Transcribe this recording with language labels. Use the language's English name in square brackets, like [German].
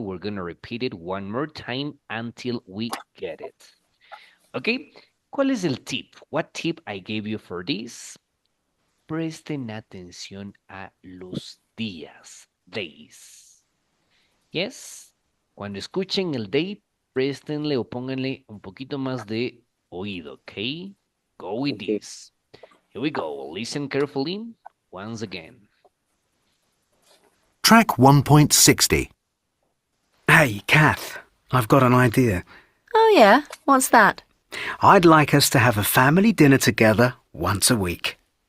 [English] We're going to repeat it one more time until we get it. Okay? [Spanish] ¿Cuál es el tip? [English] What tip I gave you for this? [Spanish] Presten atención a los días. [English] Days. Yes? [Spanish] Cuando escuchen el date, préstenle o pónganle un poquito más de oído, okay? [English] Go with this. Here we go. Listen carefully once again. Track 1.60. Hey, Kath, I've got an idea. Oh, yeah? What's that? I'd like us to have a family dinner together once a week.